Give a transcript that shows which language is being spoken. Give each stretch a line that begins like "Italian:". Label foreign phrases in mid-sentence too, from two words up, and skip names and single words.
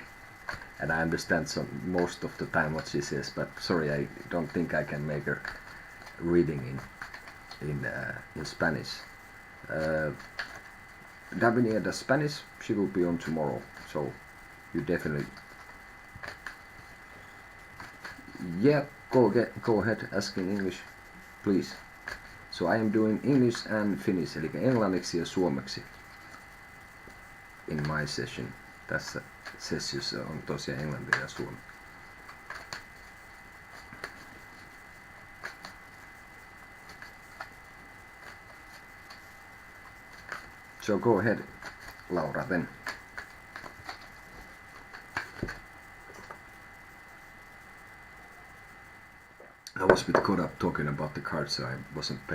English: And I understand most of the time what she says, but sorry, I don't think I can make her reading in Spanish. Davinia does Spanish, she will be on tomorrow, so you definitely... Yeah, go ahead, ask in English, please. So I am doing English and Finnish,
Finnish: eli englanniksi ja suomeksi
English: in my session.
Finnish: Tässä sessiossa on tosiaan englanti ja suomi.
English: So go ahead, Laura, then. I was a bit caught up talking about the cards, so I wasn't paying.